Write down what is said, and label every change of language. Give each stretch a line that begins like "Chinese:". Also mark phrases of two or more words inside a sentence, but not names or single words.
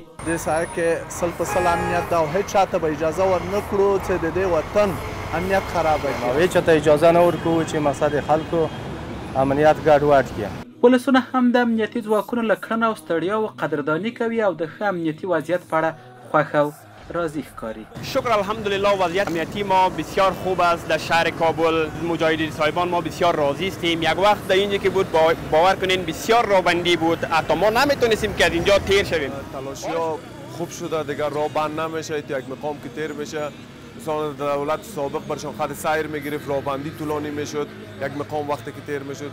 Pashto: دې ساحه کې 100% امنیت ده او هیڅ چاته به اجازه ورنکړو چې د دې وطن امنیت خرابه کړي او هیڅ چاته اجازه نه ورکوو چې مقصد خلکو امنیت ګډوډ کړي. ولسونه هم د امنیتي ځواکونو له کړنو او ستړیاو قدرداني کوي او د ښه امنیتي وضعیت په اړه خوښ او راضی ښکاري.
Persian: شکر الحمدلله وضعیت امنیتی ما بسیار خوب است. در شهر کابل مجاهدین صاحبان ما بسیار راضی هستیم. یک وقت در اینجا که بود باور کنین بسیار رابندی بود، حتی ما نمیتونستیم که از اینجا تیر شویم. تلاشی ها خوب شده، دیگر راه بند نمیشه، تو یک مقام که تیر میشه مثلا دولت سابق برشان خط سیر میگرفت، راه طولانی میشد، یک مقام وقتی که تیر میشد.